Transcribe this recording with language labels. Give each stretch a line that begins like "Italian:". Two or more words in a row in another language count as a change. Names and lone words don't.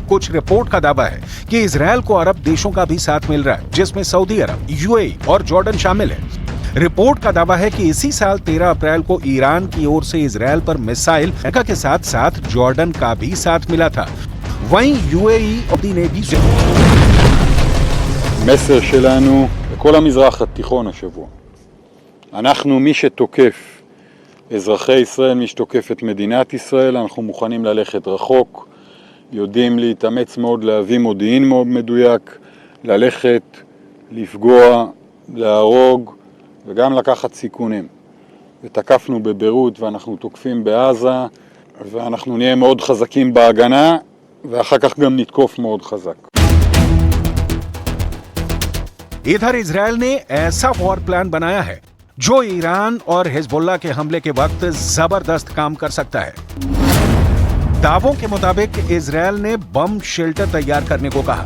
Hindi: कुछ रिपोर्ट का दावा है कि इजरायल को अरब देशों का भी साथ मिल रहा है, जिसमें सऊदी अरब, यूएई और जॉर्डन शामिल है। रिपोर्ट का दावा है कि इसी साल 13 अप्रैल को ईरान की ओर से इजरायल पर मिसाइल अमेरिका के साथ साथ जॉर्डन का भी साथ मिला था। वहीं यूएई ने भी
Hebrew: מסר שלנו לכל המזרח התיכון השבוע. אנחנו מי שתוקף אזרחי ישראל, מי שתוקף את מדינת ישראל, אנחנו מוכנים ללכת רחוק, יודעים להתאמץ מאוד, להביא מודיעין מאוד מדויק, ללכת, לפגוע, להרוג וגם לקחת סיכונים. ותקפנו בביירות ואנחנו תוקפים בעזה, ואנחנו נהיה מאוד חזקים בהגנה, ואחר כך גם נתקוף מאוד חזק.
Hindi: इधर इजरायल ने ऐसा
English: war plan
Hindi: बनाया है जो ईरान और हिजबुल्लाह के हमले के वक्त जबरदस्त काम कर सकता है। दावों के मुताबिक इजरायल ने
English: bomb shelter
Hindi: तैयार करने को कहा।